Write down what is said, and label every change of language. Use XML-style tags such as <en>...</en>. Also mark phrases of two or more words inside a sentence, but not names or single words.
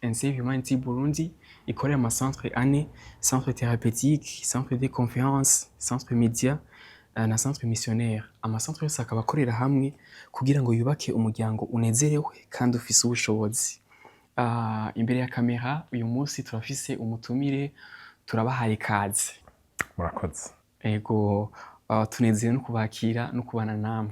<rn>and Save Humanity Burundi ikorera ama centre ane:</rn> <fr>centre thérapeutique, centre de conférence, centre média na centre missionnaire.</fr> <rn>Ama centre yose akaba akorera hamwe kugira ngo yubake umuryango unezerewe kandi ufise ubushobozi. Imbere ya kamera uyu munsi turafise umutumire, turabahaye kaze. Murakoze. Ego, tunezerewe no kubakira no kubana namwe.</rn>